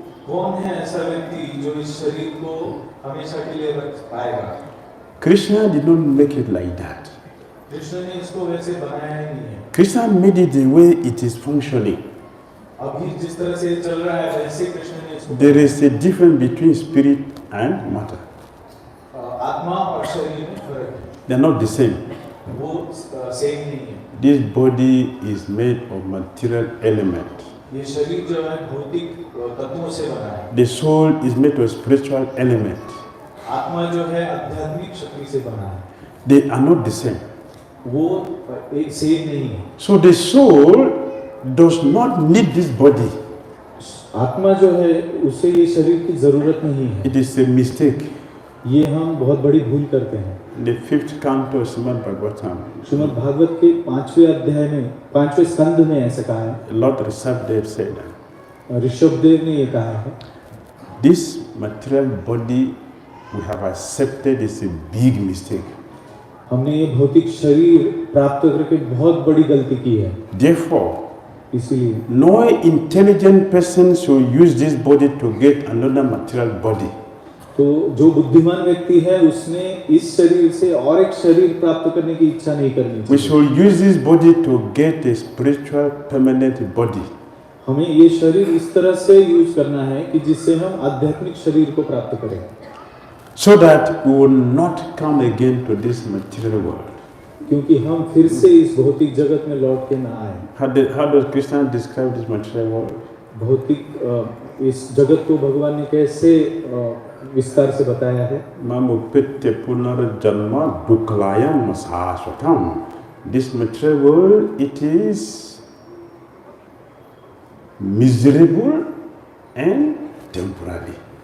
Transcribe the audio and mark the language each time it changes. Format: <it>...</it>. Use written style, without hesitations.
<hi>कौन है ऐसा व्यक्ति जो इस शरीर को हमेशा के लिए रख पाएगा?</hi> <en>Krishna did not make it like that.</en> <hi>Krishna ने इसको वैसे बनाया ही नहीं है।</hi> <en>Krishna made it the way it is functioning.</en> <hi>अभी जिस तरह से चल रहा है वैसे कृष्ण ने इसको</hi> <en>There is a difference between spirit and matter.</en> <hi>आत्मा और शरीर में फर्क है।</hi> <en>They are not the same.</en> <hi>वो सेम नहीं है।</hi> <en>This body is made of material element.</en> <hi>ये शरीर जो है भौतिक तत्वों से बना है।</hi> <en>The soul is made of spiritual element.</en> <hi>आत्मा जो है आध्यात्मिक शक्ति से बना है।</hi> <en>They are not the same.</en> <hi>वो एक सेम नहीं है।</hi> <en>So the soul does not need this body.</en> <hi>आत्मा जो है उसे ये शरीर की जरूरत नहीं है।</hi> <en>It is a mistake.</en> <hi>ये हम बहुत बड़ी भूल करते हैं।</hi> <en>The 5th canto of Srimad Bhagavatam,</en> <hi>Shrimad Bhagavat के 5वें अध्याय में 5वें स्कंद में ऐसा कहा है।</hi> <en>Lord Rishabhdev said that</en> <hi>Rishabhdev ने ये कहा है,</hi> <en>this material body we have accepted is a big mistake.</en> <hi>हमने ये भौतिक शरीर प्राप्त करके बहुत बड़ी गलती की है।</hi> <en>Therefore,</en> <hi>इसलिए</hi> <en>no intelligent person should use this body to get another material body.</en> <hi>तो जो बुद्धिमान व्यक्ति है उसने इस शरीर से और एक शरीर प्राप्त करने की इच्छा नहीं करनी</hi> <en>We</en> <hi>चाहिए।</hi> <en>should use this body to get a spiritual permanent body.</en> <hi>हमें ये शरीर इस तरह से यूज करना है कि जिससे हम आध्यात्मिक शरीर को प्राप्त करें,</hi> <en>So that we will not come again to this material world.</en> <hi>क्योंकि हम फिर से इस भौतिक जगत में लौट के ना आए।</hi> <en>How does Krishna describe this material world?</en> <hi>भौतिक इस जगत को भगवान ने कैसे विस्तार से बताया है।</hi> <sa>Mamupette punarjanma duklayam sashvatam.</sa> <en>This material world, it is miserable and temporary.</en>